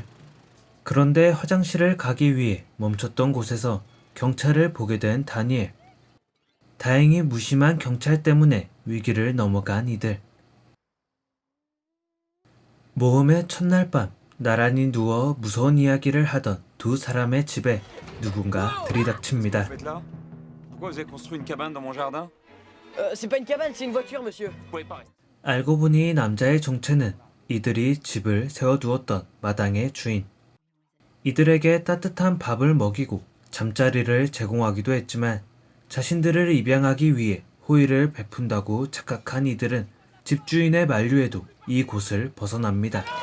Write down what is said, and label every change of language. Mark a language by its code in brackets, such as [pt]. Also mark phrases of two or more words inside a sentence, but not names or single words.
[ko] 그런데 화장실을 가기 위해 멈췄던 곳에서 경찰을 보게 된 다니엘. 다행히 무심한 경찰 때문에 위기를 넘어간 이들. 모험의 첫날 밤 나란히 누워 무서운 이야기를 하던 두 사람의 집에 누군가 들이닥칩니다. [fr] Vous êtes là? Pourquoi vous avez construit une cabane dans mon jardin? C'est pas une cabane, c'est une voiture, monsieur. Vous pouvez pas rester. [ko] 알고 보니 남자의 정체는 이들이 집을 세워두었던 마당의 주인. 이들에게 따뜻한 밥을 먹이고 잠자리를 제공하기도 했지만 자신들을 입양하기 위해 호의를 베푼다고 착각한 이들은 집주인의 만류에도 이 곳을 벗어납니다.